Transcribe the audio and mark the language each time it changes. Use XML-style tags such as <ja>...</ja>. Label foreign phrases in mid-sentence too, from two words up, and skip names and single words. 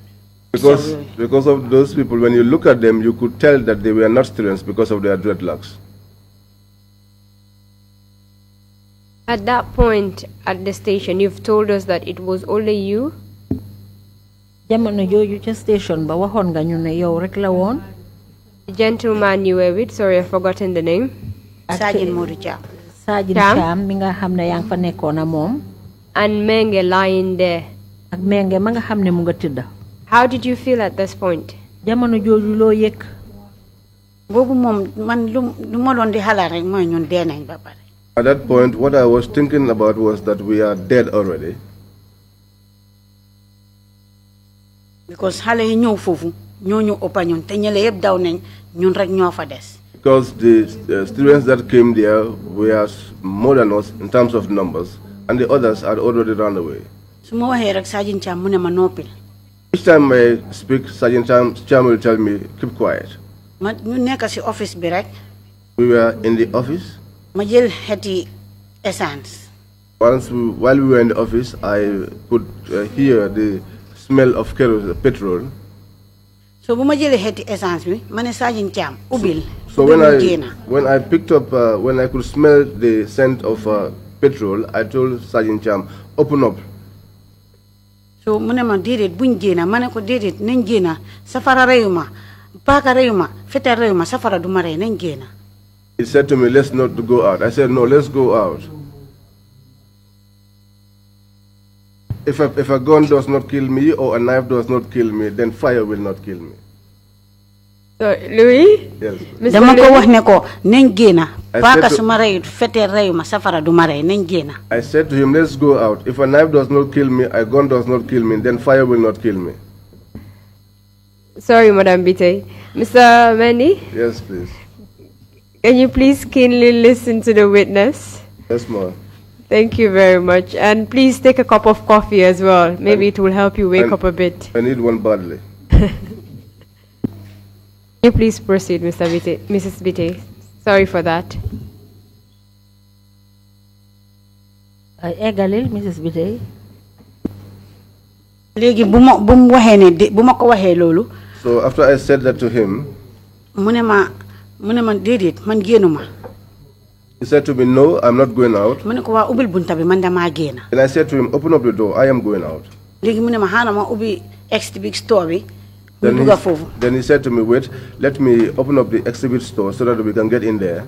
<en>Because of those people, when you look at them, you could tell that they were not students because of their dreadlocks. At that point at the station, you've told us that it was only you.</en> <wo>Jamono jooju ca station ba waxoon nga ñu ne yow rek la woon.</wo> <en>The gentleman you were with, sorry, I've forgotten the name. Sergeant Modou Cham.</en> <wo>Sergeant Cham mi nga xam ne yaa ngi fa nekkoon moom.</wo> <en>And Menge lying there.</en> <wo>Ak Menge ma nga xam ne mu nga tëdda.</wo> <en>How did you feel at this point?</en> <wo>Jamono jooju loo yëg. Boobu moom man lu ma doon di xalaat rek mooy ñun dee nañ ba pare.</wo> <en>At that point, what I was thinking about was that we are dead already.</en> <wo>Because xale yi ñëw foofu ñoo ñu ëppa ñun te ñële yëpp daw nañ ñun rek ñoo fa des.</wo> <en>Because the students that came there were more than us in terms of numbers, and the others had already run away.</en> <wo>Su ma waxee rek Sergeant Cham mu ne ma noppil.</wo> <en>Each time I speak, Sergeant Cham will tell me, keep quiet.</en> <wo>Ma ñu nekk si office bi rek.</wo> <en>We were in the office.</en> <wo>Ma jël xeeti essence.</wo> <en>While we were in the office, I could hear the smell of petrol.</en> <wo>So bu ma jëlee xeeti essence bi ma ne Sergeant Cham ubbil.</wo> <en>So when I picked up, when I could smell the scent of petrol, I told Sergeant Cham, open up.</en> <wo>So mu ne ma déedéet buñ génna ma ne ko déedéet nañ génna safara reyuma paaka reyuma fetel reyuma safara du ma rey nañ génna.</wo> <en>He said to me, let's not go out. I said, no, let's go out. If a gun does not kill me or a knife does not kill me, then fire will not kill me. So, Louis? Yes.</en> <wo>Dama ko wax ne ko nañ génna paaka su ma reyut fetel reyuma safara du ma rey nañ génna.</wo> <en>I said to him, let's go out. If a knife does not kill me, a gun does not kill me, then fire will not kill me. Sorry, Madam Bittaye. Mr. Mendy? Yes, please. Can you please keenly listen to the witness? Yes, ma'am. Thank you very much. And please take a cup of coffee as well. Maybe it will help you wake up a bit. I need one badly. Can you please proceed, Mrs. Bittaye? Sorry for that.</en> <wo>Egalil, Mrs. Bittaye. Léegi bu ma ko waxee loolu.</wo> <en>So after I said that to him,</en> <wo>mu ne ma déedéet man génnuma.</wo> <en>he said to me, no, I'm not going out.</en> <wo>Mu ne ko waa ubbil bunta bi man damaa génna.</wo> <en>And I said to him, open up the door, I am going out.</en> <wo>Léegi mu ne ma xaaral ma ubbi</wo> <en>exhibit store</en> <wo>bi.</wo> <en>Then he said to me, wait, let me open up the exhibit store so that we can get in there.</en>